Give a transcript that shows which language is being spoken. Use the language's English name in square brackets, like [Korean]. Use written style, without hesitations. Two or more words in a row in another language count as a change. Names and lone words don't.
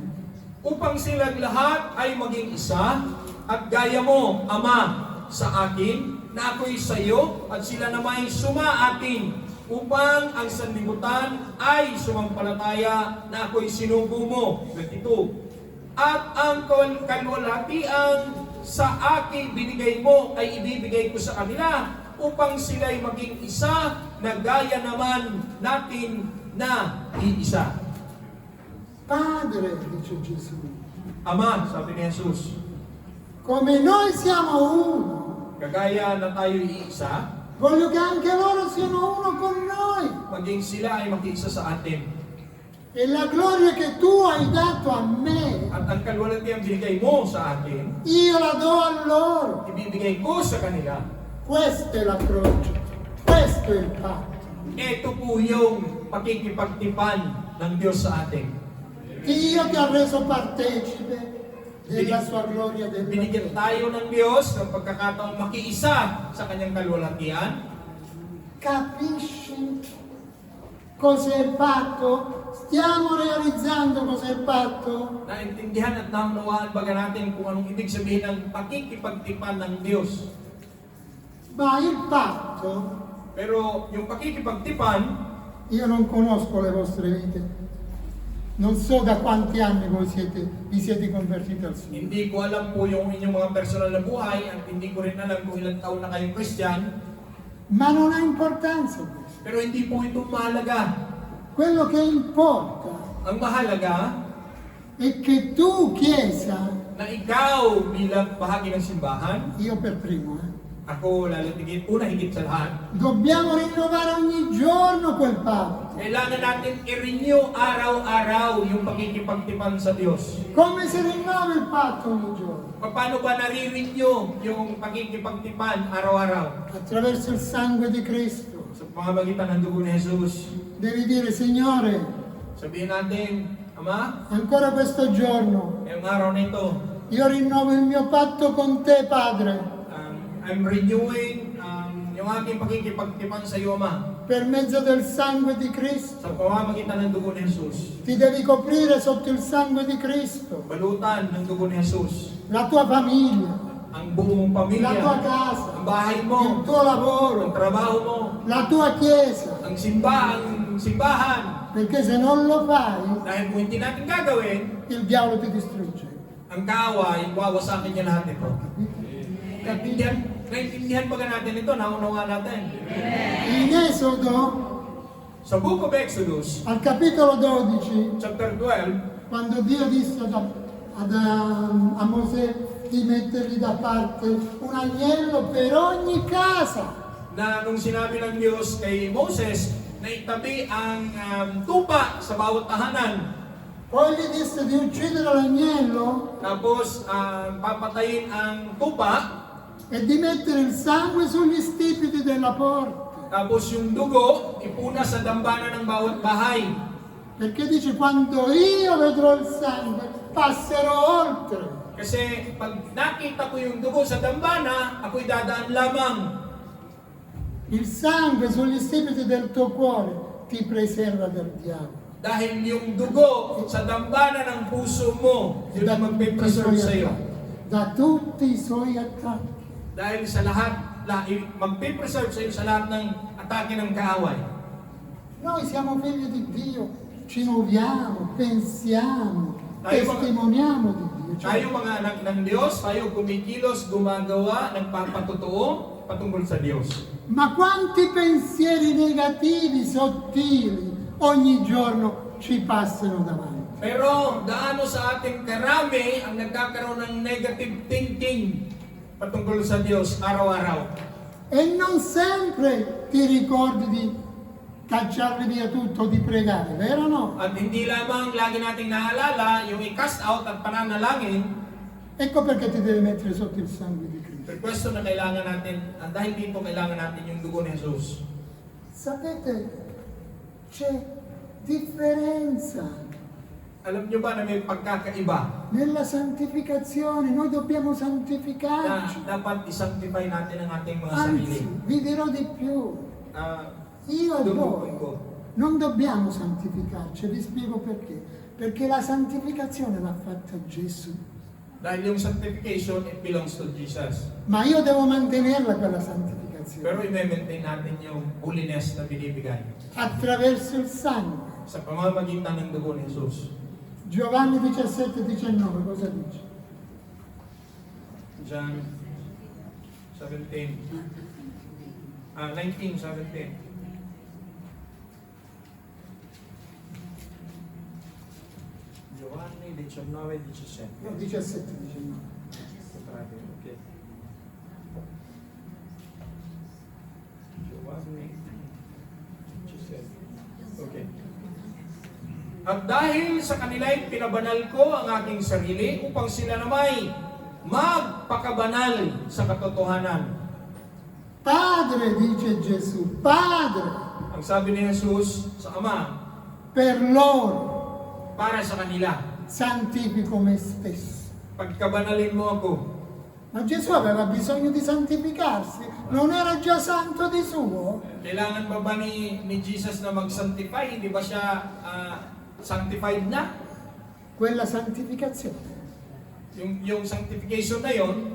[Filipino] Upang silang lahat ay maging isa, at gaya mo, Ama, sa akin, na ako'y sa iyo at sila namay sumaatin upang ang sanlibutan ay sumampalataya na ako'y sinugo mo. 22. At ang kalwalhatian sa akin binigay mo ay ibibigay ko sa kanila upang sila'y maging isa na gaya naman natin na iisa. [Italian] Padre, dice Gesù, [Filipino] Ama, sabi ni Jesus, [Italian] come noi siamo uno, [Filipino] kagaya na tayo iisa, [Italian] voglio che anche loro siano uno con noi. [Filipino] maging sila ay mag-iisa sa atin. [Italian] E la gloria che tu hai dato a me, [Filipino] At ang kalwalhatian binigay mo sa akin, [Italian] io la do a loro. [Filipino] ibibigay ko sa kanila. [Italian] Questa è la croce, questo è il patto. [Filipino] Ito po yung pakikipagtipan ng Diyos sa atin. [Italian] Dio ti ha reso partecipe della sua gloria e del [Filipino] Binigyan tayo ng Diyos ng pagkakataong makiisa sa kanyang kalwalhatian. [Italian] Capisci cos'è il patto? Stiamo realizzando cos'è il patto? [Filipino] Naintindihan at naunawaan baga natin kung anong ibig sabihin ng pakikipagtipan ng Diyos. [Italian] Ma il patto, [Filipino] Pero yung pakikipagtipan, [Italian] io non conosco le vostre vite, non so da quanti anni vi siete convertiti al Signore. [Filipino] hindi ko alam po yung inyong mga personal na buhay at hindi ko rin alam kung ilang taon na kayong Christian. [Italian] Ma non ha importanza questo. [Filipino] Pero hindi po ito mahalaga. [Italian] Quello che importa [Filipino] Ang mahalaga [Italian] è che tu, Chiesa, [Filipino] na ikaw bilang bahagi ng simbahan, [Italian] io per primo, [Filipino] ako lalatigit, una higit sa lahat, [Italian] dobbiamo rinnovare ogni giorno quel patto. [Filipino] kailangan natin i-renew araw-araw yung pakikipagtipan sa Diyos. [Italian] Come si rinnova il patto ogni giorno? [Filipino] Paano ba nare-renew yung pakikipagtipan araw-araw? [Italian] Attraverso il sangue di Cristo. [Filipino] Sa pamamagitan ng dugo ni Jesus. [Italian] Devi dire, Signore, [Filipino] Sabihin natin, Ama, [Italian] ancora questo giorno [Filipino] ngayong araw na ito, [Italian] io rinnovo il mio patto con te, Padre, [English] I'm renewing [Filipino] yung aking pakikipagtipan sa iyo, Ama. [Italian] per mezzo del sangue di Cristo. [Filipino] Sa pamamagitan ng dugo ni Jesus. [Italian] Ti devi coprire sotto il sangue di Cristo. [Filipino] Balutan ng dugo ni Jesus. [Italian] La tua famiglia, [Filipino] Ang buong [Italian] la [Filipino] pamilya, [Italian] tua casa, [Filipino] ang bahay [Italian] il [Filipino] mo, [Italian] tuo [Filipino] ang [Italian] lavoro, [Filipino] trabaho mo, [Italian] la tua chiesa. [Filipino] ang simbahan. [Italian] Perché se non lo fai, [Filipino] Dahil kung hindi natin gagawin, [Italian] il diavolo ti distrugge. [Filipino] ang kaaway, wawasakin niya lahat ito. Naintindihan ba natin ito? Naunawa natin. [Italian] In Esodo, [Filipino] Sa [English] Book of Exodus, [Italian] al capitolo 12, [English] chapter 12, [Italian] quando Dio disse a Mosè di mettergli da parte un agnello per ogni casa, [Filipino] na nung sinabi ng Diyos kay Moses na itabi ang tupa sa bawat tahanan, [Italian] poi gli disse di uccidere l'agnello [Filipino] tapos papatayin ang tupa, [Italian] e di mettere il sangue sugli stipiti della porta. [Filipino] tapos yung dugo ipuna sa dambana ng bawat bahay. [Italian] Perché dice, quando io vedrò il sangue, passerò oltre. [Filipino] Kasi pag nakita ko yung dugo sa dambana, ako'y dadaan lamang. [Italian] Il sangue sugli stipiti del tuo cuore ti preserva dal diavolo. [Filipino] Dahil yung dugo sa dambana ng puso mo, yun ang magpe-preserve sa iyo. [Italian] Da tutti i suoi attacchi. [Filipino] Dahil sa lahat, magpe-preserve sa iyo sa lahat ng atake ng kaaway. [Italian] Noi siamo figli di Dio, ci muoviamo, pensiamo, [Filipino] Tayo mga- [Italian] testimoniamo di Dio. [Filipino] Tayo mga anak ng Diyos, tayo kumikilos, gumagawa, nagpapatotoo patungkol sa Diyos. [Italian] Ma quanti pensieri negativi, sottili, ogni giorno ci passano davanti. [Filipino] Pero gaano sa ating karami ang nagkakaroon ng [English] negative thinking [Filipino] patungkol sa Diyos araw-araw. [Italian] E non sempre ti ricordi di cacciarli via tutto, di pregare, vero o no? [Filipino] At hindi lamang lagi nating naalala yung i-cast out at pananalangin. [Italian] Ecco perché ti devi mettere sotto il sangue di Cristo. Per questo [Filipino] na kailangan natin, dahil dito kailangan natin yung dugo ni Jesus. [Italian] Sapete, c'è differenza [Filipino] Alam nyo ba na may pagkakaiba [Italian] nella santificazione, noi dobbiamo [Filipino] na [Italian] santificarci. [Filipino] dapat isanctify natin ang ating mga sarili? [Italian] Anzi, vi dirò di più. Io e [Filipino] Dudukoy ko. [Italian] voi non dobbiamo santificarci, vi spiego perché. Perché la santificazione l'ha fatta Gesù. [Filipino] Dahil yung sanctification, [English] it belongs to Jesus. [Italian] Ma io devo mantenerla quella santificazione [Filipino] Pero i-maintain natin yung holiness na binibigay [Italian] attraverso il sangue. [Filipino] sa pamamagitan ng dugo ni Jesus. [Italian] Giovanni 17,19 cosa dice? [English] John 17. [Italian] 19:17. Giovanni 19:17. No, 17,19. Okay. Giovanni 17. [English] Okay. [Filipino] At dahil sa kanila'y pinabanal ko ang aking sarili upang sila namay magpakabanal sa katotohanan. [Italian] Padre, dice Gesù, Padre, [Filipino] Ang sabi ni Jesus sa Ama, [Italian] per loro [Filipino] para sa kanila, [Italian] santifico me stesso. [Filipino] pagkabanalin mo ako. [Italian] Ma Gesù aveva bisogno di santificarsi, non era già santo di suo? [Filipino] Kailangan ba ni Jesus na mag-sanctify? Hindi ba siya sanctified na? [Italian] Quella santificazione [Filipino] Yung sanctification na yon